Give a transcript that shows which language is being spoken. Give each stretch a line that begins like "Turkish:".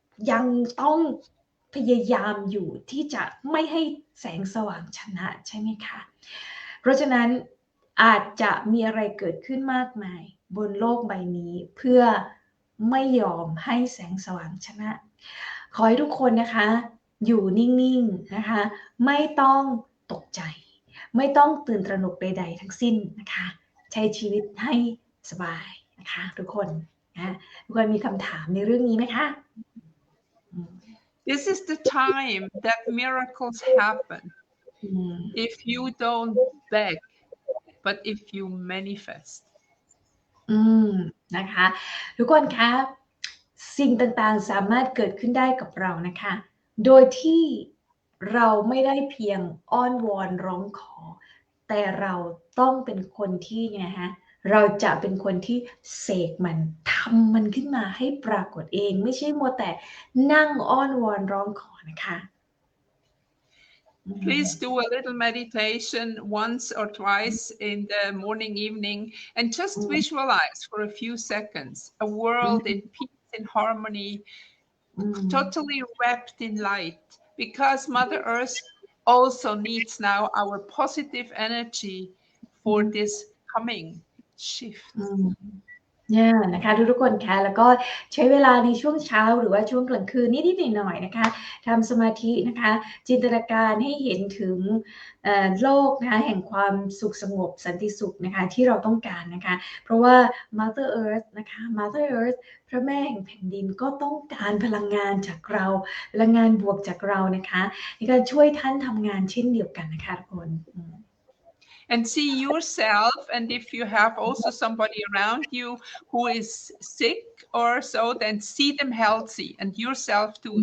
Thai: ยังต้องพยายามอยู่ที่จะไม่ให้แสงสว่างชนะใช่ไหมคะเพราะฉะนั้นอาจจะมีอะไรเกิดขึ้นมากมายบนโลกใบนี้เพื่อไม่ยอมให้แสงสว่างชนะขอให้ทุกคนนะคะ อยู่นิ่งๆนะคะไม่ต้องตกใจไม่ต้องตื่นตระหนกใดๆทั้งสิ้นนะคะใช้ชีวิตให้สบายนะคะทุกคนนะทุกคนมีคำถามในเรื่องนี้ไหมคะ
English: This is the time that miracles happen if you don't beg but if you manifest
Thai: นะคะทุกคนคะสิ่งต่างๆสามารถเกิดขึ้นได้กับเรานะคะโดยที่เราไม่ได้เพียงอ้อนวอนร้องขอแต่เราต้องเป็นคนที่นะคะเราจะเป็นคนที่เสกมันทำมันขึ้นมาให้ปรากฏเองไม่ใช่มัวแต่นั่งอ้อนวอนร้องขอนะคะ
English: Please do a little meditation once or twice in the morning, evening, and just visualize for a few seconds a world in peace, in harmony, totally wrapped in light, because Mother Earth also needs now our positive energy for this coming shift.
Thai: เนี่ยนะคะทุกคนคะแล้วก็ใช้เวลาในช่วงเช้าหรือว่าช่วงกลางคืนนิดๆหน่อยๆนะคะทำสมาธินะคะจินตนาการให้เห็นถึงโลกนะคะแห่งความสุขสงบสันติสุขนะคะที่เราต้องการนะคะเพราะว่า Mother Earth นะคะ Mother Earth พระแม่แห่งแผ่นดินก็ต้องการพลังงานจากเราพลังงานบวกจากเรานะคะในการช่วยท่านทำงานเช่นเดียวกันนะคะทุกคน
English: And see yourself, and if you have also somebody around you who is sick or so, then see them healthy, and yourself too.